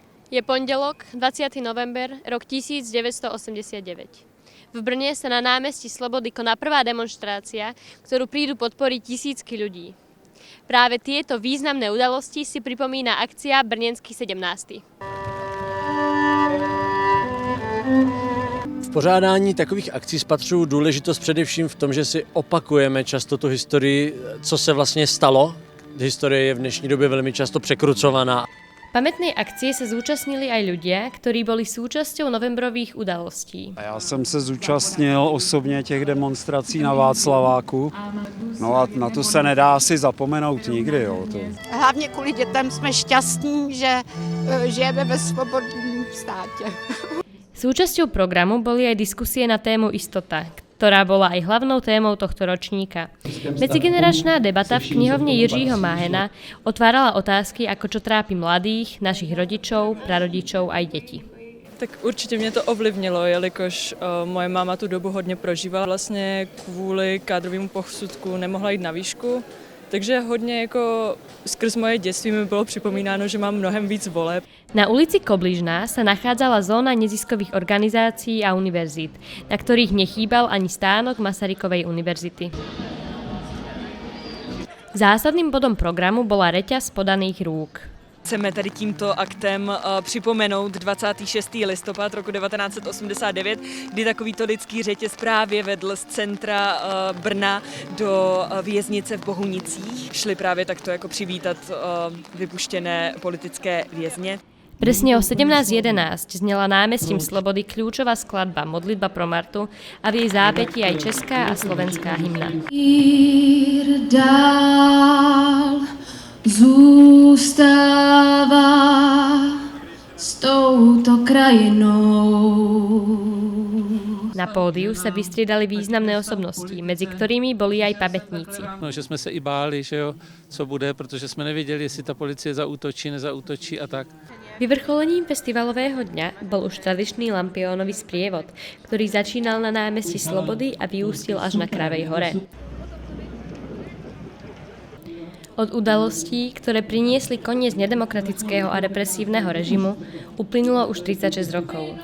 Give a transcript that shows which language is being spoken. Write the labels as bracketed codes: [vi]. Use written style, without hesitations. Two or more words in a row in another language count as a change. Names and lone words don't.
[sk] Je pondelok, 20. november, rok 1989. V Brne sa na námestí Slobody koná prvá demonštrácia, ktorú prídu podporiť tisícky ľudí. Práve tieto významné udalosti si pripomína akcia Brněnský 17. [cs] V pořádání takových akcí spatřuju důležitost především v tom, že si opakujeme často tu historii, co se vlastně stalo. Historie je v dnešní době velmi často překrucovaná. [sk] Pamätnej akcie sa zúčastnili aj ľudia, ktorí boli súčasťou novembrových udalostí. [cs] Já jsem se zúčastnil osobně těch demonstrací na Václaváku. No a na to se nedá asi zapomenout nikdy. Jo. Hlavně kvůli dětem jsme šťastní, že žijeme ve svobodném státě. [sk] Súčasťou programu boli aj diskusie na tému istota, ktorá bola aj hlavnou témou tohto ročníka. Medzigeneračná debata v knihovne Jiřího Máhena otvárala otázky, ako čo trápi mladých, našich rodičov, prarodičov aj detí. [cs] Tak určitě mě to ovlivnilo, jelikož moje máma tu dobu hodně prožívala. Vlastně kvůli kádrovému posudku nemohla jít na výšku, takže hodně jako skrz moje dětství mi bylo připomínáno, že mám mnohem víc voleb. [sk] Na ulici Kobližná sa nachádzala zóna neziskových organizácií a univerzít, na ktorých nechýbal ani stánok Masarykovej univerzity. Zásadným bodom programu bola reťaz podaných rúk. [cs] Chceme tady tímto aktem připomenout 26. listopad roku 1989, kdy takovýto lidský řetěz právě vedl z centra Brna do věznice v Bohunicích. Šli právě takto jako přivítat vypuštěné politické vězně. [sk] Presne o 17:11 znela námestím Slobody kľúčová skladba Modlitba pro Martu a v jej zápätí aj česká a slovenská hymna. [cs] Dál zůstává s touto krajinou. [sk] Na pódiu sa vystriedali významné osobnosti, medzi ktorými boli aj pamätníci. [cs] No, že jsme se i báli, že jo, co bude, protože jsme nevěděli, jestli ta policie zaútočí, nezaútočí a tak. [sk] Vyvrcholením festivalového dňa bol už tradičný lampiónový sprievod, ktorý začínal na námestí Slobody a vyústil až na Kravej hore. Od udalostí, ktoré priniesli koniec nedemokratického a represívneho režimu, uplynulo už 36 rokov.